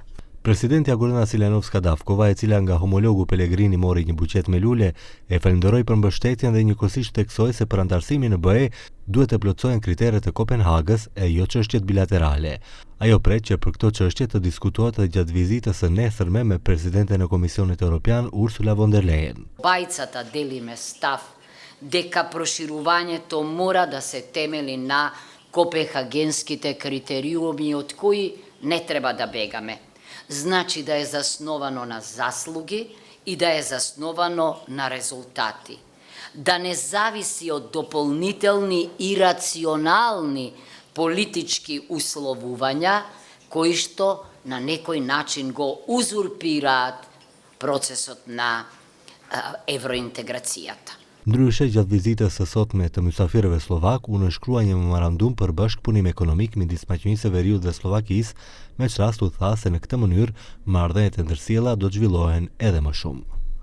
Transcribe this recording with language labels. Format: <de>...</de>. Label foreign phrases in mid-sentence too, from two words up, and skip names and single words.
<sq>Presidenti Agurena Silanovska-Davkova, e cila nga homologu Pellegrini mori një buqet me lule, e falenderoi për mbështetjen dhe njëkohësisht theksoi se për antarësimin në BE duhet të plotësohen kriteret e Kopenhagës e jo çështjet bilaterale. Ajo pret që për këto çështje të diskutohet edhe gjatë vizitës së nesërme me presidenten e Komisionit Evropian Ursula von der Leyen.</sq> <mk>Bajcata делиме став дека проширувањето мора да се темели на копенхагенските критериуми од кои не треба да бегаме. Значи да е засновано на заслуги и да е засновано на резултати. Да не зависи од дополнителни и рационални политички условувања кои што на некој начин го узурпираат процесот на евроинтеграцијата.</mk> <sq>Ndryshe, gjatë vizitës së sotme të mysafirëve slovak, u nënshkrua një memorandum për bashkëpunim ekonomik midis Maqedonisë së Veriut dhe Slovakisë, me çrast u tha se në këtë mënyrë marrëdhëniet e ndërsjella do të zhvillohen edhe më shumë.</sq>